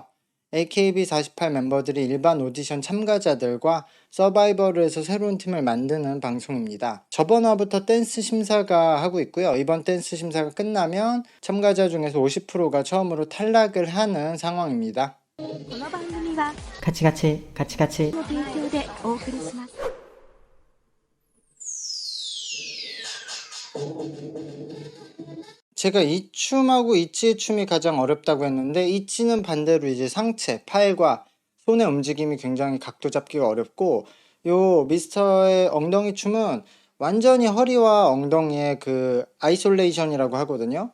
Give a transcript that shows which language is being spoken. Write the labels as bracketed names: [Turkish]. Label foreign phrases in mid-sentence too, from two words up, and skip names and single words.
[Korean] AKB48 멤버들이 일반 오디션 참가자들과 서바이벌을 해서 새로운 팀을 만드는 방송입니다. 저번 화부터 댄스 심사가 하고 있고요. 이번 댄스 심사가 끝나면 참가자 중에서 50%가 처음으로 탈락을 하는 상황입니다. [Japanese] この番組はカチカチカチカチの提供でお送りします。 [Korean] 제가 이 춤하고 이치의 춤이 가장 어렵다고 했는데 이치는 반대로 이제 상체, 팔과 손의 움직임이 굉장히 각도 잡기가 어렵고 요 미스터의 엉덩이 춤은 완전히 허리와 엉덩이의 그 아이솔레이션이라고 하거든요.